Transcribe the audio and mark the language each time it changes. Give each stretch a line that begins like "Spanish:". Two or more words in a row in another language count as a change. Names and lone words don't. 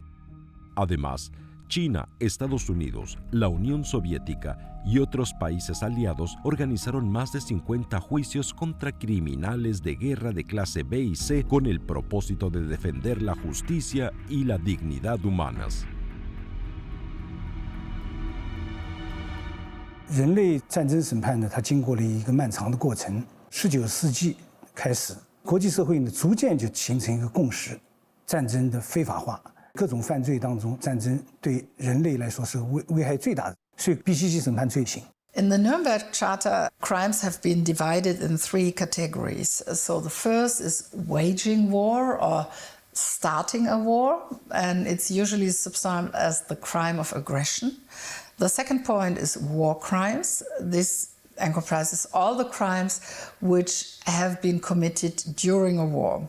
Spanish: Además, China, Estados Unidos, la Unión Soviética y otros países aliados organizaron más de 50 juicios contra criminales de guerra de clase B y C con el propósito de defender la justicia y la dignidad humanas.
Chinese: 人类战争审判呢，它经过了一个漫长的过程。19世纪开始，国际社会呢逐渐就形成一个共识：战争的非法化。各种犯罪当中，战争对人类来说是危害最大的，所以必须去审判罪行。
English: In the Nuremberg Charter, crimes have been divided in 3 categories. So the first is waging war or starting a war, and it's usually subsumed as the crime of aggression. The second point is war crimes. This encompasses all the crimes which have been committed during a war.